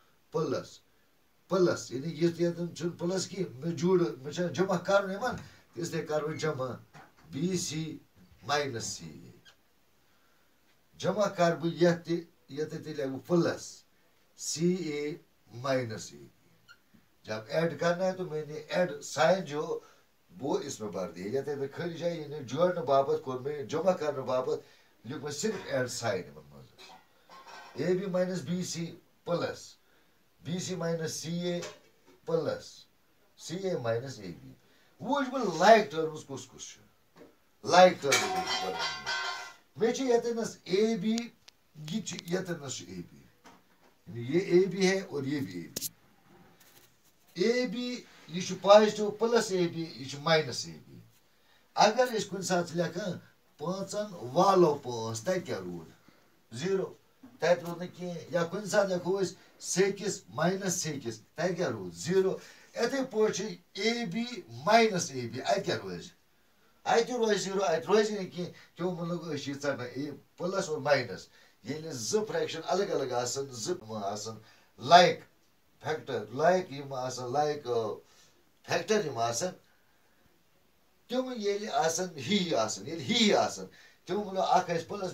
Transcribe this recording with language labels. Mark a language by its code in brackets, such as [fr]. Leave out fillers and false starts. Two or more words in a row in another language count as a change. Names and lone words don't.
[ks] پٕلس یعنی ییٚتٮ۪ن چھُنہٕ پٕلس کینٛہہ مےٚ مےٚ چھا جمع کَرُن یِمن اِسلیے کَرٕ بہٕ جمع [en] BC minus CA [ks] جمع کَرٕ بہٕ یَتھ تہِ ییٚتٮ۪تھ تہِ لیکھٕ بہٕ [en] plus CA minus A [ur] جب ایڈ کرنا ہے تو میں نے [en] add sign [ur] جو وہ اس میں بھر دیا یتھ میں [ks] خٲلی جایہِ یعنی جوڑنہٕ باپتھ کوٚر مےٚ جمع کرنہٕ باپتھ لیوٚکھ مےٚ صرف [en] add sign [ks] یِمن منٛز [en] AB minus BC plus BC minus CA plus CA minus AB [ks] وٕچھ بہٕ [en] like terms [ks] کُس کُس چھُ [en] like terms [ks] مےٚ چھِ ییٚتٮ۪نس اے بی یہِ چھُ ییٚتٮ۪نس چھُ اے بی [ur] یہ اے بی ہے اور یہ بھی [ks] اے بی یہ چھُ [en] positive plus AB [ks] یہِ چھُ [en] minus AB [ks] اگر أسۍ کُنہِ ساتہٕ چھِ لیکھان 5 والو 5 تَتہِ کیٛاہ روٗد 0 تَتہِ روٗد نہٕ کینٛہہ یا کُنہِ ساتہٕ لیکھو أسۍ 6 ماینس 6 تَتہِ کیٛاہ روٗد 0 یِتھَے پٲٹھۍ چھِ [en] AB minus AB [ks] اَتہِ کیٛاہ روزِ اَتہِ روزِ 0 اَتہِ روزِ نہٕ کینٛہہ کیوں مطلب أسۍ چھِ یہِ ژَٹان اے پٕلس اور ماینس ییٚلہِ 2 فرٛیکشن الگ الگ آسان 2 آسان [en] like factor [ks] لایک یِم آسان [en] like factor [ks] یِم آسان تِم ییٚلہِ آسان ہی آسان ییٚلہِ ہی آسان تِم مطلب اکھ آسہِ پٕلس